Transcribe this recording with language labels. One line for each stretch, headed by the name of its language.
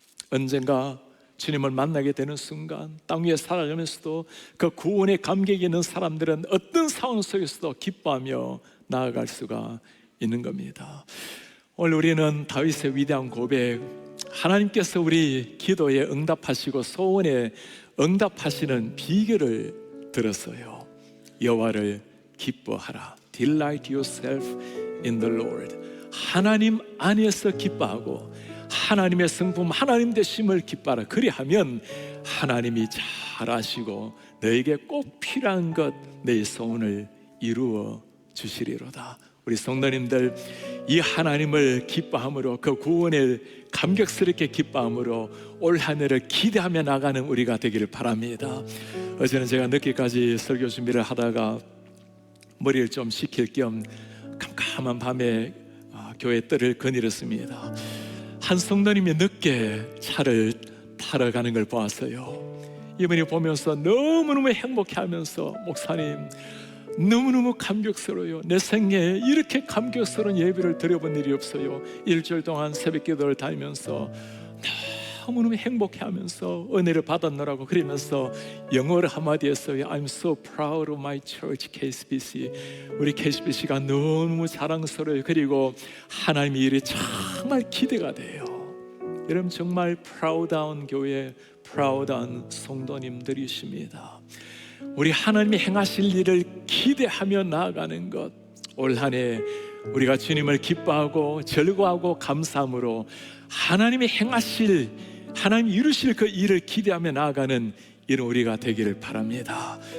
Korean: 언젠가 주님을 만나게 되는 순간 땅 위에 살아가면서도 그 구원의 감격이 있는 사람들은 어떤 상황 속에서도 기뻐하며 나아갈 수가 있는 겁니다. 오늘 우리는 다윗의 위대한 고백, 하나님께서 우리 기도에 응답하시고 소원에 응답하시는 비결을 들었어요. 여호와를 기뻐하라.
English: Delight yourself in the Lord.
Korean: 하나님 안에서 기뻐하고 하나님의 성품, 하나님 되심을 기뻐하라. 그리하면 하나님이 잘 아시고 너에게 꼭 필요한 것, 내 소원을 이루어 주시리로다. 우리 성도님들, 이 하나님을 기뻐함으로, 그 구원을 감격스럽게 기뻐함으로 올 한 해를 기대하며 나가는 우리가 되기를 바랍니다. 어제는 제가 늦게까지 설교 준비를 하다가 머리를 좀 식힐 겸 캄캄한 밤에 교회 뜰을 거닐었습니다. 한 성도님이 늦게 차를 타러 가는 걸 보았어요. 이분이 보면서 너무너무 행복해하면서, 목사님 너무너무 감격스러워요. 내 생애에 이렇게 감격스러운 예배를 드려본 일이 없어요. 일주일 동안 새벽 기도를 다니면서 너무너무 행복해하면서 은혜를 받았노라고 그러면서 영어로 한마디 했어요.
English: I'm so proud of my church, KSBC.
Korean: 우리 KSBC가 너무 자랑스러워요. 그리고 하나님의 일이 정말 기대가 돼요. 여러분, 정말 프라우드한 교회, 프라우드한 성도님들이십니다. 우리 하나님이 행하실 일을 기대하며 나아가는 것, 올 한 해 우리가 주님을 기뻐하고 즐거워하고 감사함으로 하나님이 행하실, 하나님이 이루실 그 일을 기대하며 나아가는 이런 우리가 되기를 바랍니다.